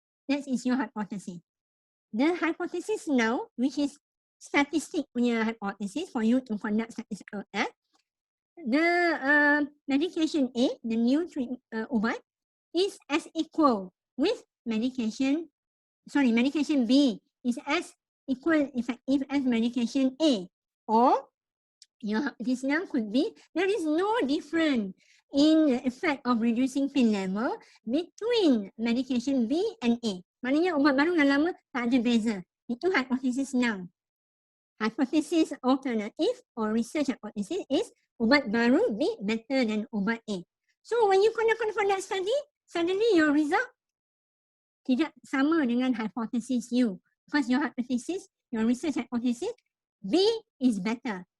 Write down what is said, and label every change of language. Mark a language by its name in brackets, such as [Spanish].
[English] That is your hypothesis. The hypothesis now, which is statistic punya hypothesis for you to conduct statistical test, the medication A, the new obat, is as equal with medication B is as equal effective as medication A. Or your hypothesis now could be there is no difference in the effect of reducing pain level between medication B and A. [Malay] Maknanya ubat baru dan lama tak ada beza. [English] Itu hypothesis now. Hypothesis alternative or research hypothesis is ubat baru B better than ubat A. So when you conduct study, suddenly your result tidak sama dengan hypothesis you. Because your hypothesis, your research hypothesis, B is better.